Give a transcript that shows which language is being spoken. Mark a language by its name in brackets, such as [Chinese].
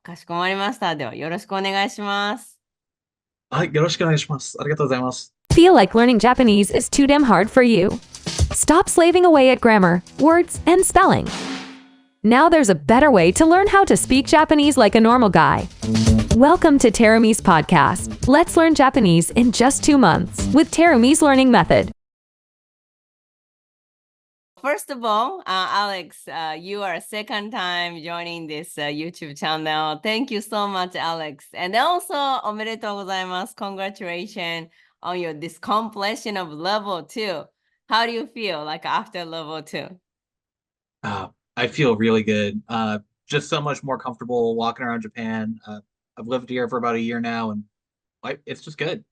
[Japanese] かしこまりました。では、よろしくお願いします。はい、よろしくお願いします。ありがとうございます。 [English] Feel like learning Japanese is too damn hard for you? Stop slaving away at grammar, words, and spelling. Now there's a better way to learn how to speak Japanese like a normal guy. Welcome to Terumi's podcast. Let's learn Japanese in just 2 months with Terumi's learning method. First of all, Alex, you are second time joining this YouTube channel. Thank you so much, Alex. And also, [Japanese] おめでとうございます. [English] Congratulations on your this completion of level two. How do you feel like after level two? I feel really good. Just so much more comfortable walking around Japan. I've lived here for about a year now, and it's just good.